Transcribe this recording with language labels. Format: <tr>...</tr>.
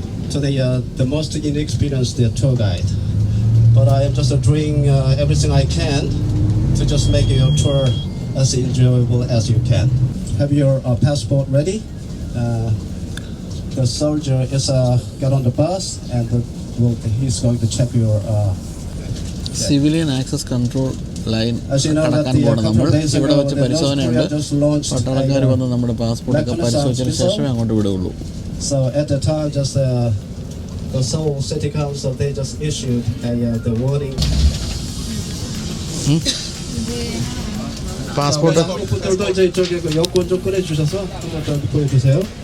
<en>So the most inexperienced tour guide, but I am just doing everything I can to just make your tour as enjoyable as you can. Have your passport ready? The soldier is got on the bus and he's going to check your.</en> <ml>Civilian access control line കടക്കാൻ പോകണം. നമ്മൾ ഇവിടെ വെച്ച് പരിശോധനയുണ്ട്. പട്ടാളക്കാർ വന്ന് നമ്മുടെ പാസ്പോർട്ടൊക്കെ പരിശോധിച്ചതിന് ശേഷമേ അങ്ങോട്ട് വിടുകയുള്ളൂ.</ml> <en>So at the time, just the Seoul City Council, they just issued the warning. Passport</en> <ko>분들도 이제 이쪽에 그 여권 좀 꺼내주셔서 한번 좀 보여주세요.</ko>